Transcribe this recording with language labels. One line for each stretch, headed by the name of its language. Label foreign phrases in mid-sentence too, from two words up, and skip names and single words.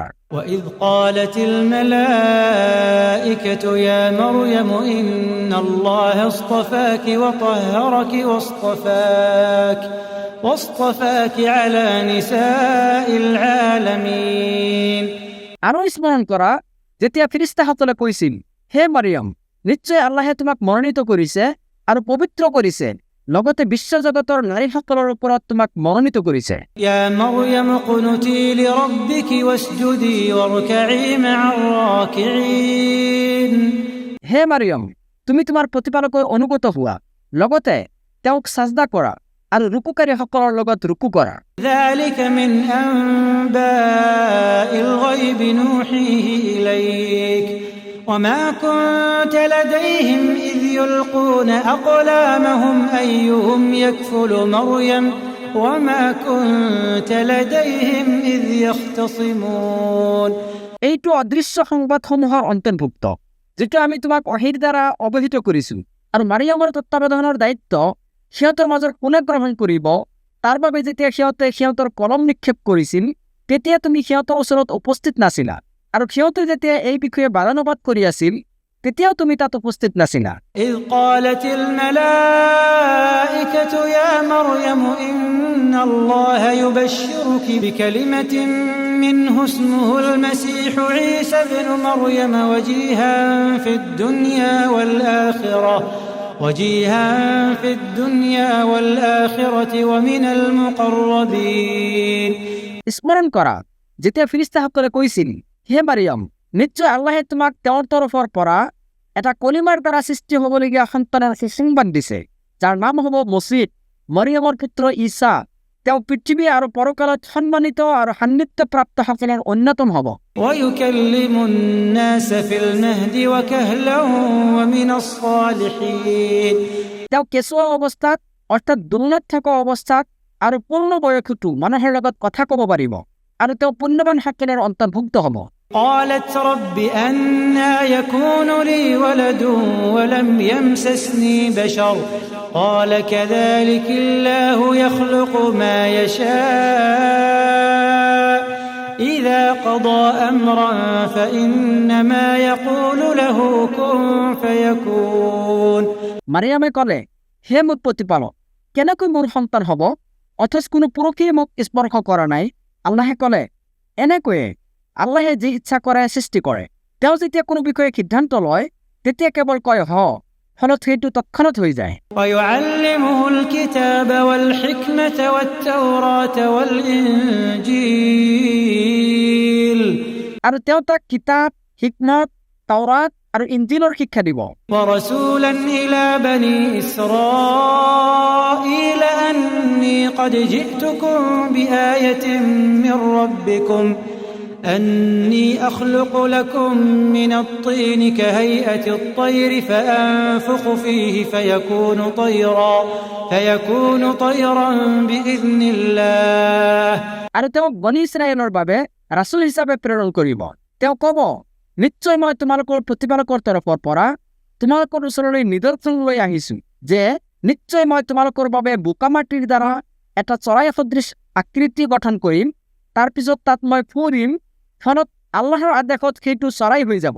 Arabic: وإذ قالت الملائكة يا مريم إن الله اصطفاك وطهرك واصطفاك على نساء العالمين
Assamese: আৰু স্মৰণ কৰা যেতিয়া ফেৰেশতাসকলে কৈছিল হে মাৰিয়াম নিশ্চয় আল্লাহে তোমাক মনোনীত কৰিছে আৰু পবিত্ৰ কৰিছে লগতে বিশ্বজগতৰ নাৰীসকলৰ ওপৰত তোমাক মনোনীত কৰিছে
Arabic: يا مريم قنتي لربك واسجدي واركعي مع الراكعين
Assamese: হে মাৰিয়াম তুমি তোমাৰ প্ৰতিপালকৰ অনুগত হোৱা লগতে তেওঁক সাজদা কৰা আৰু ৰুকুকাৰীসকলৰ লগত ৰুকু কৰা
Arabic: ذلك من أنباء الغيب نوحيه إليك وما كنت لديهم إذ يلقون أقلامهم أيهم يكفل مريم وما كنت لديهم إذ يختصمون
Assamese: এইটো অদৃশ্য সংবাদসমূহৰ অন্তৰ্ভুক্ত যেটো আমি তোমাক অহিৰ দ্বাৰা অৱহিত কৰিছো আৰু মাৰিয়ামৰ তত্ত্বাৱধানৰ দায়িত্ব সিহঁতৰ মাজৰ কোনে গ্ৰহণ কৰিব তাৰ বাবে যেতিয়া সিহঁতৰ কলম নিক্ষেপ কৰিছিল তেতিয়া তুমি সিহঁতৰ ওচৰত উপস্থিত নাছিলা আৰু সিহঁতে যেতিয়া এই বিষয়ে বাৰণবাদ কৰি আছিল তেতিয়াও তুমি তাত উপস্থিত নাছিলা
Arabic: إذ قالت الملائكة يا مريم إن الله يبشرك بكلمة منه اسمه المسيح عيسى ابن مريم وجيها في الدنيا والآخرة وجيها في الدنيا والآخرة ومن المقربين
Assamese: স্মরণ করা যেতিয়া ফিৰিস্তাসকলে কৈছিল, হে মাৰিয়াম, নিশ্চয় আল্লাহে তোমাক তেওঁৰ তৰফৰ পৰা এটা কলিমাৰ দ্বাৰা সৃষ্টি হ'বলগীয়া সন্তানৰ সংবাদ দিছে, যাৰ নাম হ'ব মছিহ, মাৰিয়ামৰ পুত্ৰ ঈসা। তেওঁ পৃথিৱী আৰু পৰকালত সন্মানিত আৰু সান্নিধ্যপ্ৰাপ্তসকলৰ অন্যতম হ'ব।
Arabic: ويكلم الناس في المهد وكهلا ومن الصالحين।
Assamese: তেওঁ কেঁচুৱা অৱস্থাত অৰ্থাৎ দুৰ্নাত থকা অৱস্থাত আৰু পূৰ্ণ বয়সতো মানুহৰ লগত কথা ক'ব পাৰিব, আৰু তেওঁ পুণ্যৱান সকলৰ অন্তৰ্ভুক্ত হ'ব।
Arabic: قالت رب أنى يكون لي ولد ولم يمسسني بشر قال كذلك الله يخلق ما يشاء إذا قضى أمرا فإنما يقول له كن فيكون।
Assamese: মাৰিয়ামে ক'লে, হে মোৰ প্ৰতিপালক, কেনেকৈ মোৰ সন্তান হ'ব, অথচ কোনো পুৰুষেই মোক স্পৰ্শ কৰা নাই? আল্লাহে ক'লে, এনেকৈয়ে আল্লাহে যি ইচ্ছা কৰে সৃষ্টি কৰে। তেওঁ যেতিয়া কোনো বিষয়ে সিদ্ধান্ত লয় তেতিয়া কেৱল কয় হ, ফলত সেইটো তৎক্ষণাত হৈ যায়।
Arabic: ويعلمه الكتاب والحكمة والتوراة والإنجيل।
Assamese: আৰু তেওঁ তাক কিতাপ, হিকমত, তাওৰাত আৰু ইঞ্জিলৰ শিক্ষা দিব।
Arabic: ورسولا إلى بني إسرائيل أني قد جئتكم بآية من ربكم أني أخلق لكم من الطين كهيئة الطير فأنفخ فيه فيكون طيرا بإذن الله।
Assamese: আৰু তেওঁ বনী ইছৰাইলৰ বাবে ৰাসূল হিচাপে প্ৰেৰণ কৰিব। তেওঁ ক'ব, নিশ্চয় মই তোমালোকৰ প্ৰতিপালকৰ তৰফৰ পৰা তোমালোকৰ ওচৰলৈ নিদৰ্শন লৈ আহিছো যে নিশ্চয় মই তোমালোকৰ বাবে বোকা মাটিৰ দ্বাৰা এটা চৰাই সদৃশ আকৃতি গঠন কৰিম, তাৰপিছত তাত মই ফুৰিম, ফলত আল্লাহৰ আদেশত সেইটো চৰাই হৈ যাব।